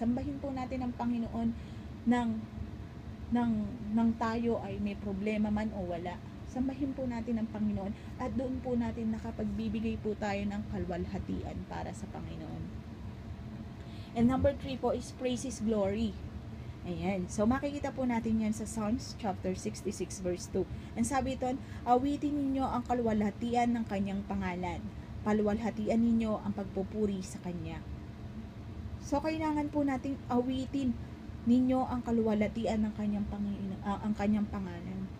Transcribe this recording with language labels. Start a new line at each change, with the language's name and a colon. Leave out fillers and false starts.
Filipino: Sambahin po natin ang Panginoon nang tayo ay may problema man o wala. Sambahin po natin ang Panginoon at doon po natin nakapagbibigay po tayo ng kaluwalhatian para sa Panginoon.
English: And number 3 po is praise His glory.
Filipino: Ayan. So, makikita po natin yan sa Psalms chapter 66 verse 2. Ang sabi doon, awitin ninyo ang kaluwalhatian ng kanyang pangalan. Paluwalhatian ninyo ang pagpupuri sa kanya. So, kailangan po nating awitin ninyo ang kaluwalhatian ng kanyang pangalan.